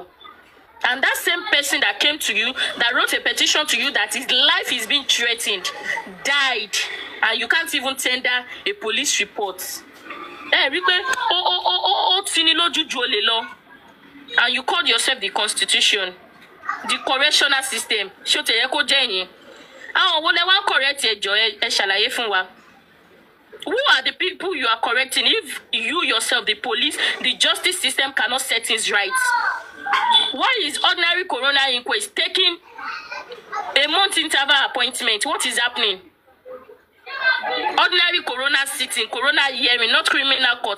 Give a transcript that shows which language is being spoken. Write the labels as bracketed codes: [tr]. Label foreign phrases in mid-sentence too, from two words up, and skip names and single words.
[en] And that same person that came to you, that wrote a petition to you that his life is being threatened, died. And you can't even tender a police report. And you called yourself the Constitution. the correctional system. [yo] Show te eko jenye. Ah, wo le wan correct ejo e ṣàlàyé fún wa. [en] Who are the people you are correcting if you yourself, the police, the justice system cannot set things right? Why is ordinary corona inquest taking a month interval appointment? What is happening? Ordinary corona sitting, corona hearing, not criminal court.